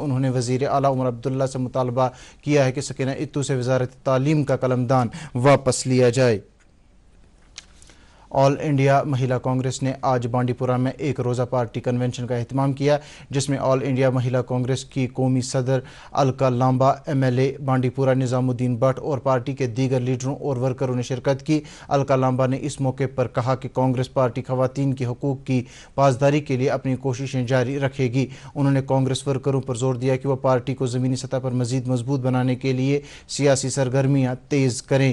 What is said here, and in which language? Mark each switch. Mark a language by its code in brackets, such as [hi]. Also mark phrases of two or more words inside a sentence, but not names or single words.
[ur] انہوں نے وزیر اعلیٰ عمر عبداللہ سے مطالبہ کیا ہے کہ سکینہ اتو سے وزارت تعلیم کا قلمدان واپس لیا جائے. آل انڈیا مہیلا کانگریس نے آج بانڈی پورہ میں ایک روزہ پارٹی کنونشن کا اہتمام کیا, جس میں آل انڈیا مہیلا کانگریس کی قومی صدر الکا لامبا, ایم ایل اے بانڈی پورہ نظام الدین بٹ اور پارٹی کے دیگر لیڈروں اور ورکروں نے شرکت کی. الکا لامبا نے اس موقع پر کہا کہ کانگریس پارٹی خواتین کے حقوق کی پاسداری کے لیے اپنی کوششیں جاری رکھے گی. انہوں نے کانگریس ورکروں پر زور دیا کہ وہ پارٹی کو زمینی سطح پر مزید مضبوط بنانے کے لیے سیاسی سرگرمیاں تیز کریں.